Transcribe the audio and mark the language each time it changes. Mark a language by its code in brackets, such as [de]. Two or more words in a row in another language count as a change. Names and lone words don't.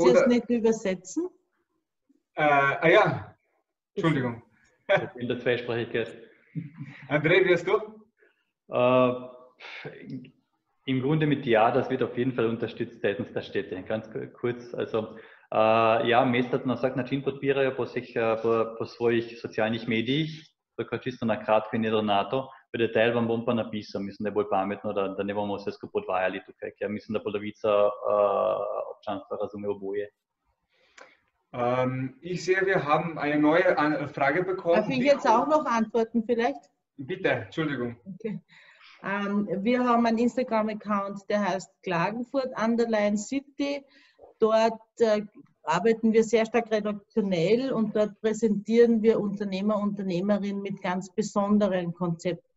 [de] ihr es nicht übersetzen? Ja, Entschuldigung. In der Zweisprachigkeit. André, wie hast du? Im Grunde mit Ja, das wird auf jeden Fall unterstützt seitens der Städte. Ganz kurz, also ja, [sl] mestat nas vsak način podpirajo po svojih socialnih medijih, tako čisto na kratko in jedrnato. V detajl vam bom pa napisal, mislim, da je bolj pametno, da ne bomo vse skupaj podvajali tukaj, ker mislim, da polovica občanstva razume oboje. [de] Ich sehe, wir haben eine neue Frage bekommen. Darf ich jetzt auch noch antworten vielleicht? Bitte, Entschuldigung. Okay. Wir haben einen Instagram-Account, der heißt Klagenfurt_City. Dort arbeiten wir sehr stark redaktionell und dort präsentieren wir Unternehmer, Unternehmerinnen mit ganz besonderen Konzepten.